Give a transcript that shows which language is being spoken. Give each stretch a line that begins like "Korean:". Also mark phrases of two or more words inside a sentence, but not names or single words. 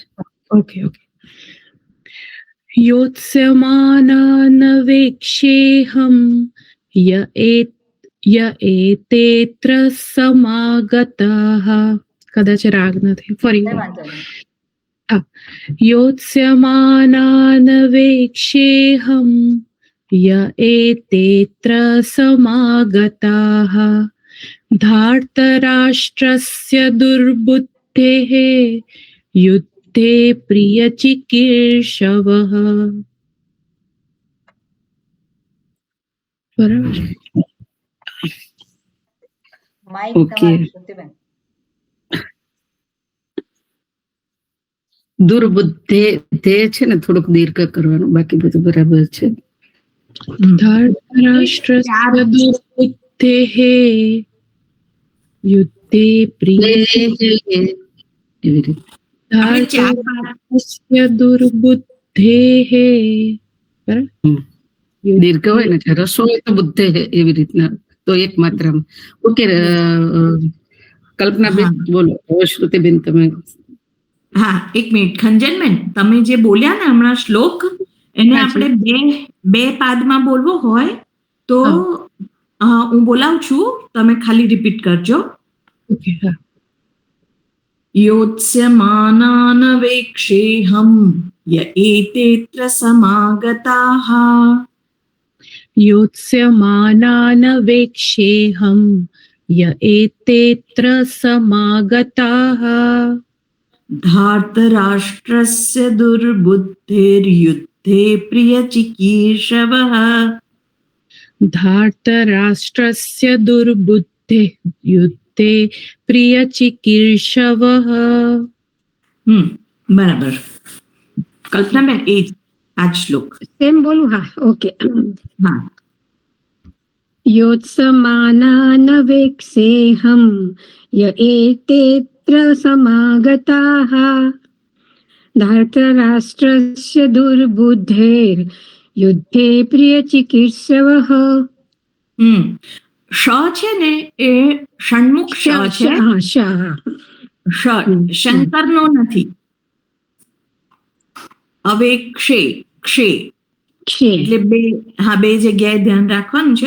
English: okay okay
Sanskrit: योत्स्यमानानवेक्षेहम य एतेत्र समागताः.
Gujarati: કદાચ રાગ નથી, ફરી કઈ વાંધો નહીં.
Sanskrit: योत्स्यमानानवेक्षेहम य एतेत्र समागताः धार्तराष्ट्रस्य दुर्बुद्धेः युद्धे प्रियचिकीर्षवः.
Gujarati: બરાબર છે. માઇક ઓકે. તમારું શ્રુતિબેન. દુર્બુદ્ધે તે છે ને થોડુંક દીર્ઘ કરવાનું, બાકી બધું બરાબર છે.
Sanskrit: धार्तराष्ट्रस्य दुर्बुद्धेः युद्धे प्रिय
Gujarati: એવી રીતે.
Sanskrit: धार्तराष्ट्रस्य दुर्बुद्धेः.
Gujarati: દીર્ઘ હોય ને એટલે રસો હોય તો બુદ્ધે હે, એવી રીતના તો એક માત્રામાં. ઓકે કલ્પનાબેન બોલો. હવે શ્રુતિબેન તમે. હા, 1 મિનિટ. ખંજનબેન, તમે જે બોલ્યા ને હમણાં શ્લોક, એને આપણે બે પાદમાં બોલવો હોય તો હું બોલાવું છું, તમે ખાલી રિપીટ કરજો. ઓકે હા.
Sanskrit: योत्स्यमानानवेक्षेहम य एतेत्र समागताः. योत्स्यमानानवेक्षेऽहं य एतेऽत्र समागताः धार्तराष्ट्रस्य दुर्बुद्धेर्युद्धे प्रियचिकीर्षवः. धार्तराष्ट्रस्य दुर्बुद्धे युद्धे प्रियचिकीर्षवः.
Gujarati: બરાબર. કલ્પનાબેન, એ આ જ શ્લોક. સેમ બોલું? હા, ઓકે. હા.
Sanskrit: योत्समानानवेक्षेऽहं य एतेऽत्र समागताः धार्तराष्ट्रस्य दुर्बुद्धेर्युद्धे प्रियचिकीर्षवः.
Gujarati: શ છે ને એ ષણમુખ શ છે. શ શંકરનો નથી. હવે ક્ષે એટલે બે જગ્યાએ ધ્યાન રાખવાનું છે.